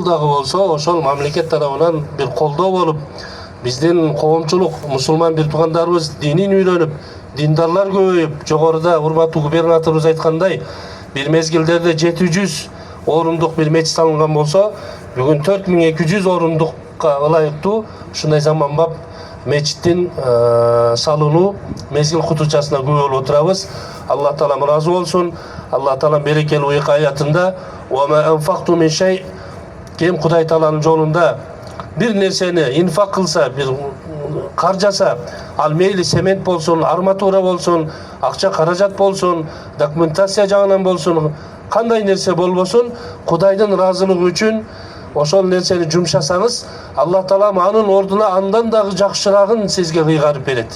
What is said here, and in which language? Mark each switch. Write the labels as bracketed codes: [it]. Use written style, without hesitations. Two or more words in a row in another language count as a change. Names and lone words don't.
[ky] дагы болсо ошол мамлекет тарабынан бир колдоо болуп, биздин коомчулук, мусулман бир туугандарыбыз динин үйрөнүп, диндарлар көбөйүп, жогоруда урматтуу губернаторубуз айткандай, бир мезгилдерде 700 орундук бир мечит салынган болсо, бүгүн 4200 орундукка ылайыктуу ушундай заманбап мечиттин салынуу мезгил кутучасына күбө болуп отурабыз. Алла Таалам ыраазы болсун. Алла Таалам берекелүү ыйык аятында [ar] "وما أنفقتم من شيء", [ky] ким Кудай Тааланын жолунда бир нерсени инфак кылса, бир каржаса, ал мейли семент болсун, арматура болсун, акча каражат болсун, документация жагынан болсун, кандай нерсе болбосун, Кудайдын ыраазылыгы үчүн ошол нерсени жумшасаңыз, Алла Таалам анын ордуна андан дагы жакшырагын сизге кыйгарып берет.